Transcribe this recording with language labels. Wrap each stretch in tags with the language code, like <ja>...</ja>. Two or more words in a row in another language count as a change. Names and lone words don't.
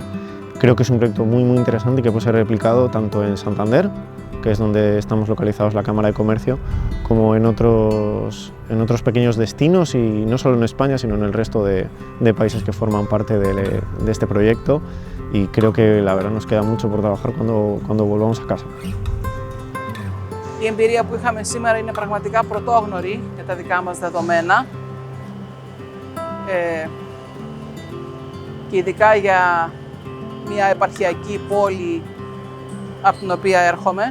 <es>Creo que es un proyecto muy interesante y que puede ser replicado tanto en Santander, que es donde estamos localizados la Cámara de Comercio, como en otros pequeños destinos, y no solo en España, sino en el resto de países que forman parte de este proyecto, y creo que la verdad nos queda mucho por trabajar cuando volvamos a casa.</es> <el>Η εμπειρία που είχαμε σήμερα είναι πραγματικά πρωτόγνωρη για τα δικά μας δεδομένα και ειδικά για μια επαρχιακή πόλη από την οποία έρχομαι.</el>